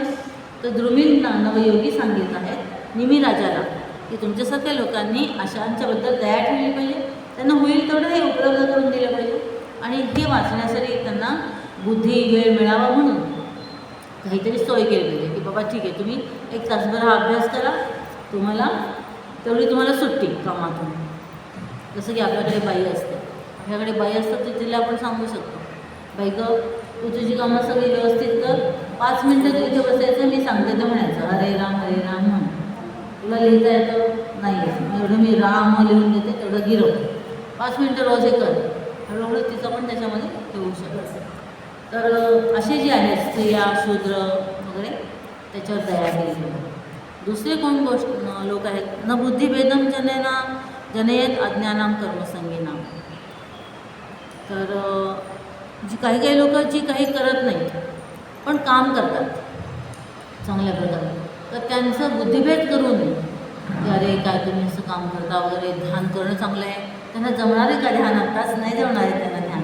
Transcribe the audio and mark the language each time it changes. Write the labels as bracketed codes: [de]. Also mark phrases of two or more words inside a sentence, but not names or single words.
[mr] तर द्रुमिल नवयोगी सांगित आहेत निमिराजाला की तुमच्यासारख्या लोकांनी अशांच्याबद्दल दया ठेवली पाहिजे, त्यांना होईल तेवढं हे उपलब्ध करून दिलं पाहिजे, आणि हे वाचण्यासाठी त्यांना बुद्धी वेळ मिळावा म्हणून काहीतरी सोय केली पाहिजे की बाबा ठीक आहे, तुम्ही 1 तासभर हा अभ्यास करा, तुम्हाला सुट्टी कामातून. जसं की आपल्याकडे बाई असते, आपल्याकडे बाई असतात तर तिला आपण सांगू शकतो बाई गं तू तुझी कामं सगळी व्यवस्थित कर, 5 मिनटं तू इथे बसायचं, मी सांगते तर म्हणायचं हरे राम म्हण. तुला लिहिता येतं नाही येत, एवढं मी राम लिहून देते, तेवढं गिरव. 5 मिनटं रोज हे कर, हळूहळू तिचं पण त्याच्यामध्ये होऊ शकतं. तर असे जे आहेत स्त्रिया शूद्र वगैरे त्याच्यावर दया केली. दुसरे कोण लोक आहेत [sa] न बुद्धिभेदम जनयेत अज्ञानाम कर्मसंगीनाम. [mr] तर जी काही लोक जी काही करत नाहीत पण काम करतात चांगल्या प्रकारे, तर त्यांचं बुद्धिभेद करू नये की अरे काय तुम्ही असं काम करता वगैरे. ध्यान करणं चांगलं आहे, त्यांना जमणार आहे का ध्यान? आत्ताच नाही जमणार आहे त्यांना ध्यान.